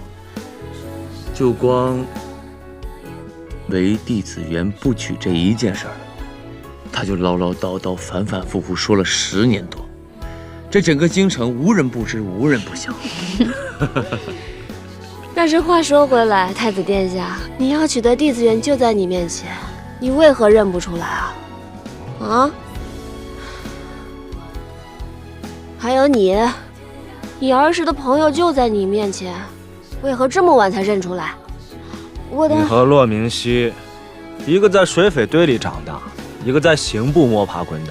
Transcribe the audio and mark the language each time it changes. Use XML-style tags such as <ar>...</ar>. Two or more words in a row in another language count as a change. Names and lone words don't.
<zh>就光為弟子元不娶這一件事兒，他就嘮嘮叨叨、反反复复說了10年多，這整個京城無人不知，無人不曉。但是話說回來，太子殿下，你要娶的弟子元就在你面前，你為何認不出來啊？啊？還有你兒時的朋友就在你面前，為何這麼晚才認出來？你和駱明熙，一個在水匪堆裡長大，一個在刑部摸爬滾打。</zh>